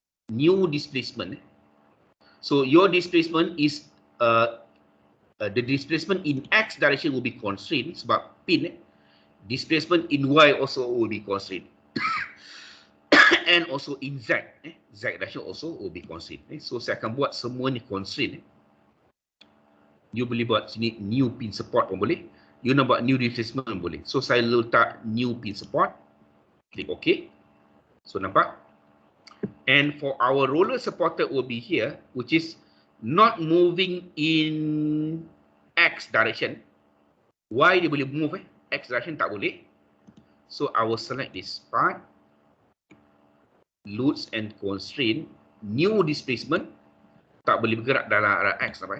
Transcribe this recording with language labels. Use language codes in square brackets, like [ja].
[en] New displacement. So your displacement is the displacement in X direction will be constrained [ms] sebab pin. [en] Displacement in Y also will be constrained. And also in Z. Z direction also will be constrained. [ms] So saya akan buat semua ni constraint. You boleh buat sini new pin support pun boleh. You nak buat new displacement pun boleh. So saya letak new pin support. Klik OK. So nampak? [en] And for our roller supporter will be here, which is not moving in X direction. [ms] Y dia boleh move, X direction tak boleh. [en] So I will select this part. Loads and constraint. New displacement. [ms] Tak boleh bergerak dalam arah X.